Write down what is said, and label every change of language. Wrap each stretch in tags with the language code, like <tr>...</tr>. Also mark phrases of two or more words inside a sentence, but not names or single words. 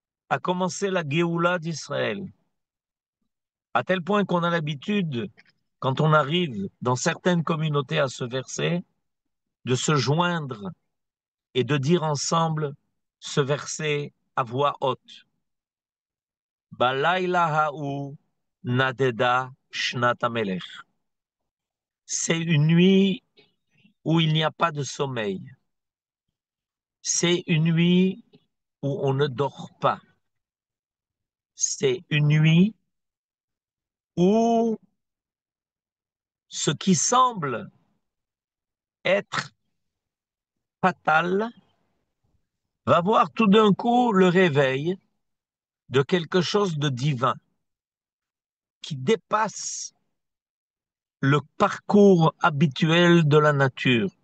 <fr>a commencé la Géoula d'Israël, à tel point qu'on a l'habitude, quand on arrive dans certaines communautés à ce verset, de se joindre et de dire ensemble ce verset à voix haute.</fr> <he>בלילה ההוא נדדה שנת המלך.</he> <fr>C'est une nuit où il n'y a pas de sommeil. C'est une nuit où on ne dort pas. C'est une nuit où ce qui semble être fatal va voir tout d'un coup le réveil de quelque chose de divin qui dépasse le parcours habituel de la nature.</fr>